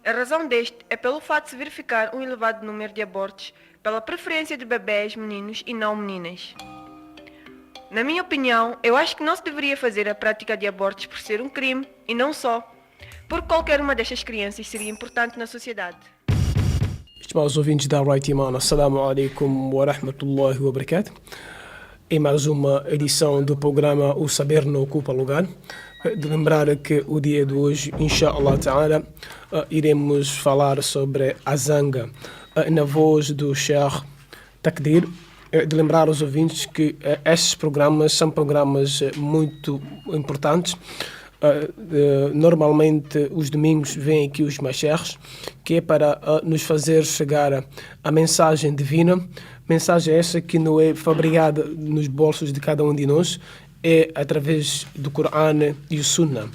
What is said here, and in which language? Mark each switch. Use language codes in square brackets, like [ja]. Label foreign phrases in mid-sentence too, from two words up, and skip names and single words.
[pt] A razão deste é pelo fato de se verificar um elevado número de abortos pela preferência de bebés meninos e não meninas. Na minha opinião, eu acho que não se deveria fazer a prática de abortos por ser um crime e não só, porque qualquer uma destas crianças seria importante na sociedade. Estimados ouvintes da Right Iman, [ar] السلام عليكم ورحمة الله وبركاته. [pt] Em mais uma edição do programa O Saber Não Ocupa Lugar. De lembrar que o dia de hoje, [ar] إن شاء الله تعالى, [pt] iremos falar sobre a zanga na voz do Sheikh Takdir. De lembrar aos ouvintes que estes programas são programas muito importantes. Normalmente os domingos vêm aqui os masheikhs, que é para nos fazer chegar a mensagem divina, mensagem essa que não é fabricada nos bolsos de cada um de nós, é através do Corão e o Sunnah.